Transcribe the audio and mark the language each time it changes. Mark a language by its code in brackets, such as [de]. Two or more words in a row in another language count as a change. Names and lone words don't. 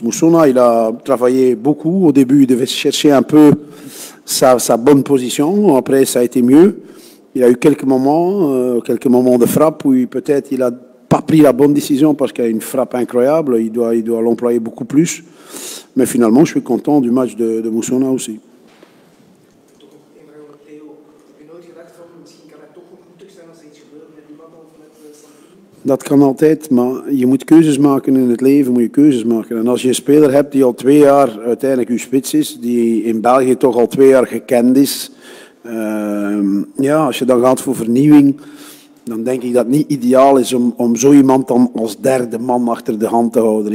[fr] Moussona, il a travaillé beaucoup. Au début, il devait chercher un peu sa bonne position. Après, ça a été mieux. Il a eu quelques moments de frappe où peut-être il a pas pris la bonne décision parce qu'il a une frappe incroyable. Il doit l'employer beaucoup plus. Mais finalement, je suis content du match de Moussona aussi. [nl] Dat kan altijd, maar je moet keuzes maken in het leven, moet je keuzes maken. En als je een speler hebt die al 2 jaar uiteindelijk uw spits is, die in België toch al 2 jaar gekend is, ja, als je dan gaat voor vernieuwing, dan denk ik dat het niet ideaal is om zo iemand dan als derde man achter de hand te houden.